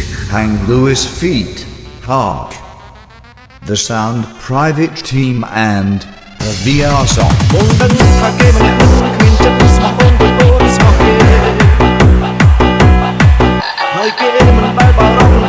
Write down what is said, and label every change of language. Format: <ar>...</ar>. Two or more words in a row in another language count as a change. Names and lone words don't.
<en>Hang Lewis feat. Hark. The Sound Private Team and the VR song.</en> <km>បងដឹងថាគេម្នាក់នោះគ្មានចិត្តស្មោះបងដូចអូនស្មោះគេហើយគេមិនដែលបារ</km>